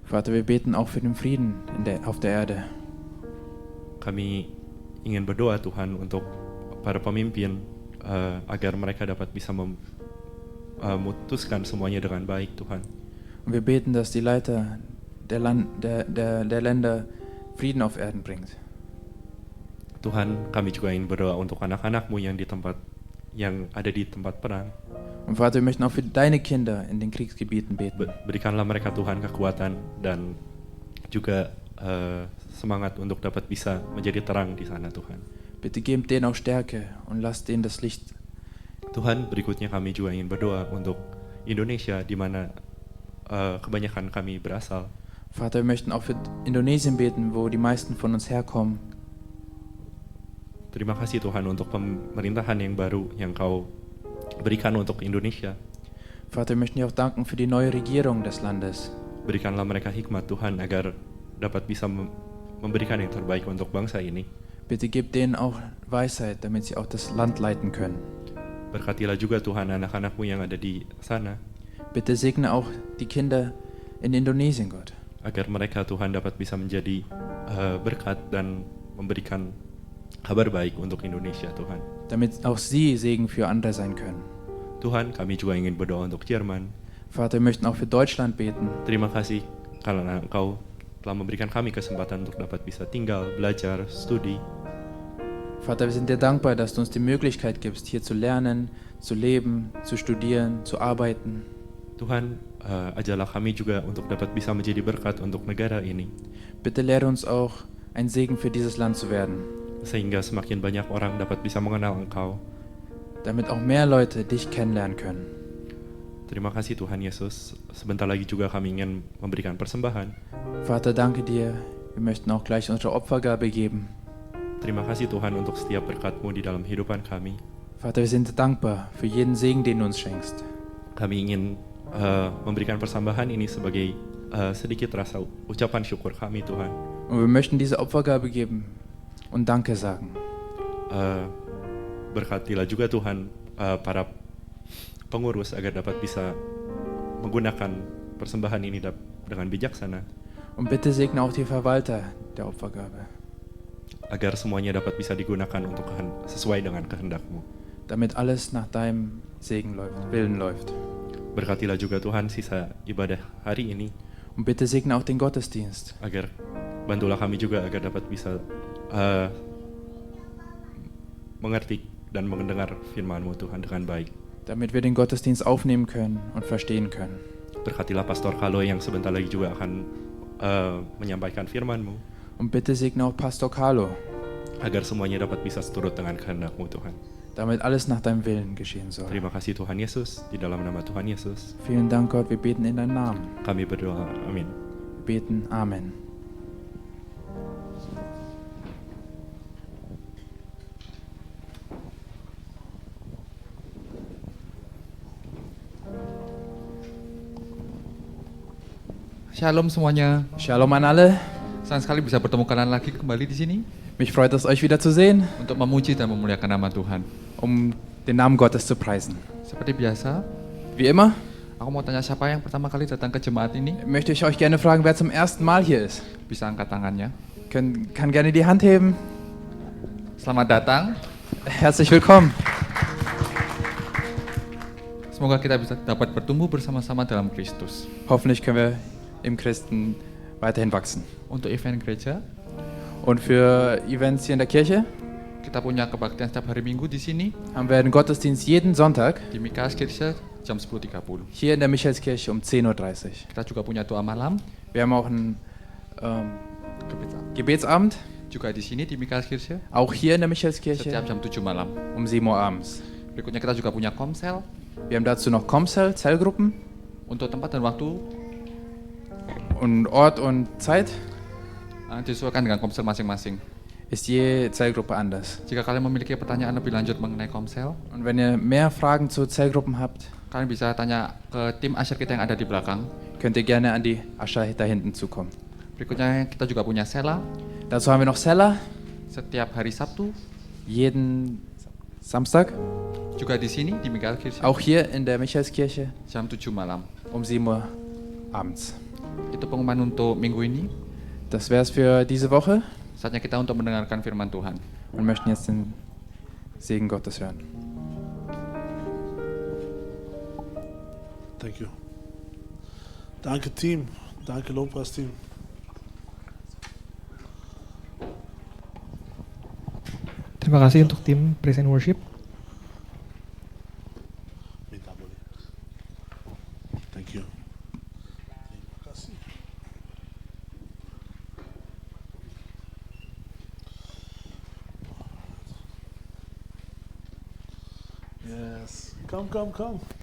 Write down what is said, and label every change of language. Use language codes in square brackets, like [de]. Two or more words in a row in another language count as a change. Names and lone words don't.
[de] Vater, wir beten auch für den Frieden auf der Erde. [id] Kami ingin berdoa Tuhan untuk para pemimpin agar mereka dapat bisa memutuskan semuanya dengan baik Tuhan. [de] Und wir beten, dass die Leiter der Länder Frieden auf Erden bringt. [id] Tuhan, kami juga ingin berdoa untuk anak-anak-Mu yang ada di tempat perang. [de] Und Vater, wir möchten auch für deine Kinder in den Kriegsgebieten beten. [id] Berikanlah mereka Tuhan kekuatan dan juga semangat untuk dapat bisa menjadi terang di sana Tuhan. [de] Bitte gib denen auch Stärke und lass denen das Licht. [id] Tuhan, berikutnya kami juga ingin berdoa untuk Indonesia di mana kebanyakan kami berasal. [de] Vater, wir möchten auch für Indonesien beten, wo die meisten von uns herkommen. [id] Terima kasih Tuhan untuk pemerintahan yang baru yang Kau berikan untuk Indonesia. [de] Vater, wir möchten dir auch danken für die neue Regierung des Landes. [id] Berikanlah mereka hikmat Tuhan agar dapat bisa memberikan yang terbaik untuk bangsa ini. [de] Bitte gib denen auch Weisheit, damit sie auch das Land leiten können. [id] Berkatilah juga Tuhan anak-anak-Mu yang ada di sana. [de] Bitte segne auch die Kinder in Indonesien, Gott. [id] Agar mereka Tuhan dapat bisa menjadi berkat dan memberikan kabar baik untuk Indonesia Tuhan. [de] Damit auch sie Segen für andere sein können. [id] Tuhan, kami juga ingin berdoa untuk Jerman. [de] Vater, wir möchten auch für Deutschland beten. [id] Terima kasih karena Engkau telah memberikan kami kesempatan untuk dapat bisa tinggal, belajar, studi. [de] Vater, wir sind dir dankbar, dass du uns die Möglichkeit gibst, hier zu lernen, zu leben, zu studieren, zu arbeiten. [id] Tuhan, ajarlah kami juga untuk dapat bisa menjadi berkat untuk negara ini. [de] Bitte lehre uns auch, ein Segen für dieses Land zu werden. [id] Sehingga semakin banyak orang dapat bisa mengenal Engkau. [de] Damit auch mehr Leute dich kennenlernen können. [id] Terima kasih Tuhan Yesus. Sebentar lagi juga kami ingin memberikan persembahan. [de] Vater, danke dir. Wir möchten auch gleich unsere Opfergabe geben. [id] Terima kasih Tuhan untuk setiap berkat-Mu di dalam kehidupan kami. [de] Vater, wir sind dankbar für jeden Segen, den du uns schenkst. [id] Kami ingin memberikan persembahan ini sebagai sedikit rasa ucapan syukur kami Tuhan. [de] Und wir möchten diese Opfergabe geben und Danke sagen. [id] Berkatilah juga Tuhan para pengurus agar dapat bisa menggunakan persembahan ini dengan bijaksana. [de] Und bitte segne auch die Verwalter der Opfergabe. [id] Agar semuanya dapat bisa digunakan untuk sesuai dengan kehendak-Mu. [de] Damit alles nach deinem Willen läuft. [id] Berkatilah juga Tuhan sisa ibadah hari ini. [de] Und bitte segne auch den Gottesdienst. [id] Agar bantulah kami juga agar dapat bisa mengerti dan mendengar firman-Mu Tuhan dengan baik. [de] Damit wir den Gottesdienst aufnehmen können und verstehen können. [id] Berkatilah Pastor Kalo yang sebentar lagi juga akan menyampaikan firman-Mu. [de] Und bitte segne auch Pastor Carlo. [id] Agar semuanya dapat bisa seturut dengan kehendak-Mu Tuhan. [de] Damit alles nach deinem Willen geschehen soll. [id] Terima kasih Tuhan Yesus, di dalam nama Tuhan Yesus. [de] Vielen Dank Gott, wir beten in deinem Namen. [id] Kami berdoa, amin. [de] Wir beten, Amen. [id] Shalom semuanya. [de] Shalom an alle. [id] Senang sekali bisa bertemu kalian lagi kembali di sini [de] Mich freut es, euch wieder zu sehen, [id] untuk memuji dan memuliakan nama Tuhan. [de] den Namen Gottes zu preisen. [id] Seperti biasa, [de] Wie immer [id] aku mau tanya siapa yang pertama kali datang ke jemaat ini? [de] möchte ich euch gerne fragen, wer zum ersten Mal hier ist. [id] Bisa angkat tangannya. [de] Kann gerne die Hand heben. [id] Selamat datang. [de] Herzlich willkommen. [id] Semoga kita bisa dapat bertumbuh bersama-sama dalam Kristus. [de] Hoffentlich können wir im Christen weiterhin wachsen. [id] Untuk event gereja, [de] Und für Events hier in der Kirche [id] kita punya kebaktian setiap hari Minggu di sini [de] haben wir einen Gottesdienst jeden Sonntag [id] di Mikaelskirche jam 10.30. [de] hier in der Michaelskirche um 10:30 Uhr. [id] Kita juga punya doa malam [de] Wir haben auch einen Gebetsabend, [id] juga di sini di Mikaelskirche [de] auch hier in der Michaelskirche [id] setiap jam 7 malam. [de] um 7 Uhr abends. [id] Berikutnya kita juga punya komsel [de] Wir haben dazu noch Comcell, Zellgruppen [id] untuk tempat dan waktu [de] und Ort und Zeit [id] disesuaikan dengan komsel masing-masing. [de] ist je Zellgruppe anders. [id] Jika kalian memiliki pertanyaan lebih lanjut mengenai komsel, [de] Und wenn ihr mehr Fragen zu Zellgruppen habt, [id] kalian bisa tanya ke tim asyir kita yang ada di belakang. [de] könnt ihr gerne an die Ascha da hinten zukommen. [id] Berikutnya kita juga punya sela [de] Dazu haben wir noch Seller, [id] setiap hari Sabtu, [de] jeden Samstag, [id] juga di sini di Mikaelskirche [de] auch hier in der Michaelskirche [id] jam 7 malam. [de] um 7 Uhr abends. [id] Itu pengumuman untuk minggu ini. [de] Das wär's für diese Woche. [id] Saatnya kita untuk mendengarkan firman Tuhan. [de] Wir möchten jetzt den Segen Gottes hören. [en] Thank you. [de] Danke Team, danke Lobpreisteam. [id] Terima kasih untuk tim [en] Praise and Worship. Thank you. [id] Terima kasih. [en] Yes, come.